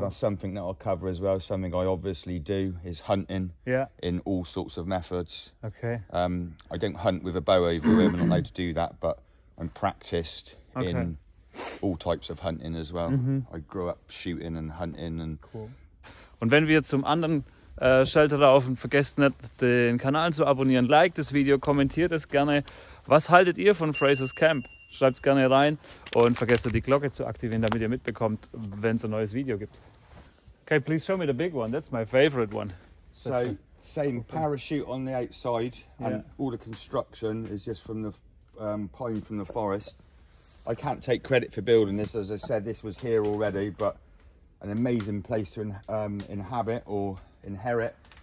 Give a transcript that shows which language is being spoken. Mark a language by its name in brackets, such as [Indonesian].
[English] But that's something that I'll cover as well. Something I obviously do is hunting in all sorts of methods. I don't hunt with a bow over here. I'm not allowed to do that, but I'm practiced in all types of hunting as well. I grew up shooting and hunting and. Cool. [German] Und wenn wir zum anderen Shelter laufen, vergesst nicht, den Kanal zu abonnieren, liked das Video, kommentiert es gerne. Was haltet ihr von Frasers Camp? Schreibt es gerne rein und vergesst nicht, die Glocke zu aktivieren, damit ihr mitbekommt, wenn es ein neues Video gibt. [English] Okay, please show me the big one. That's my favorite one. So, same parachute on the outside, and all the construction is just from the pine from the forest. I can't take credit for building this. As I said, this was here already, but an amazing place to inhabit or inherit.